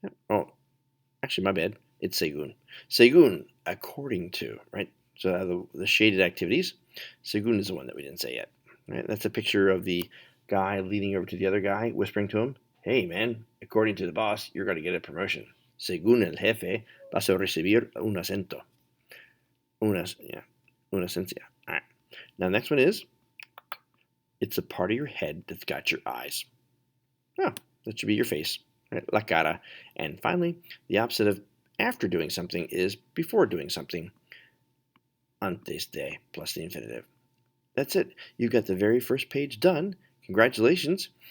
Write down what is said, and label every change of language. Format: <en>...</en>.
<en>Oh, actually, my bad. It's según. Según, according to, right? So the shaded activities, según is the one that we didn't say yet. Right? That's a picture of the guy leaning over to the other guy, whispering to him, hey, man, according to the boss, you're going to get a promotion.</en> <es>Según el jefe, vas a recibir un ascenso. Una ascensia.</es> <en>All right. Now, the next one is, it's a part of your head that's got your eyes. Oh, that should be your face. Right?</en> <es>La cara.</es> <en>And finally, the opposite of after doing something is before doing something. Antes de plus the infinitive. That's it. You got the very first page done. Congratulations.</en>